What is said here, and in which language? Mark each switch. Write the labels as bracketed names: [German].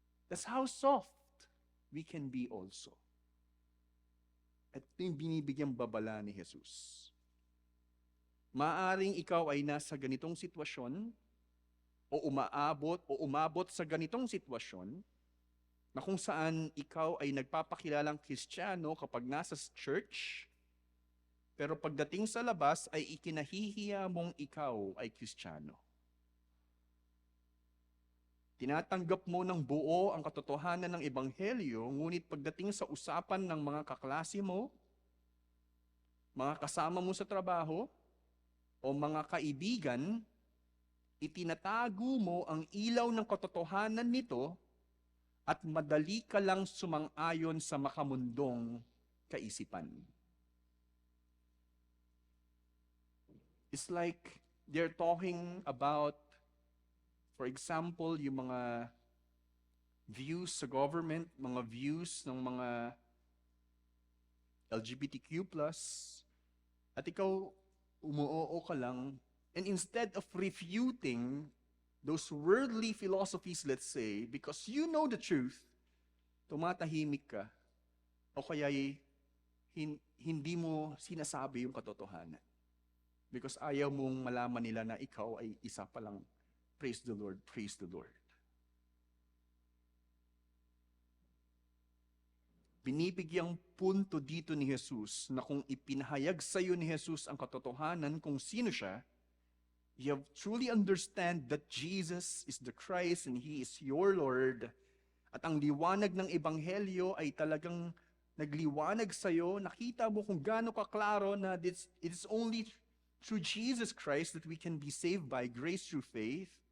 [English] That's how soft we can be also. [Filipino] At ito yung binibigyang babala ni Jesus. Maaring ikaw ay nasa ganitong sitwasyon, o umabot sa ganitong sitwasyon, na kung saan ikaw ay nagpapakilalang Kristiyano kapag nasa church, pero pagdating sa labas ay ikinahihiya mong ikaw ay Kristiyano. Tinatanggap mo ng buo ang katotohanan ng Ebanghelyo, ngunit pagdating sa usapan ng mga kaklase mo, mga kasama mo sa trabaho, o mga kaibigan, itinatago mo ang ilaw ng katotohanan nito at madali ka lang sumang-ayon sa makamundong kaisipan. [English] It's like they're talking about [Filipino] For example, yung mga views sa government, mga views ng mga LGBTQ+, at ikaw umuoo ka lang, [English] and instead of refuting those worldly philosophies, let's say, because you know the truth, [Filipino] tumatahimik ka, o kaya'y hindi mo sinasabi yung katotohanan. Because ayaw mong malaman nila na ikaw ay isa palang [English] praise the Lord, praise the Lord. [Filipino] Binibigyang punto dito ni Jesus na kung ipinahayag sa iyo ni Jesus ang katotohanan kung sino siya, [English] you have truly understand that Jesus is the Christ and He is your Lord. [Filipino] At ang liwanag ng Ebanghelyo ay talagang nagliwanag sa iyo. Nakita mo kung gaano kaklaro na [English] it is only through Jesus Christ that we can be saved by grace through faith.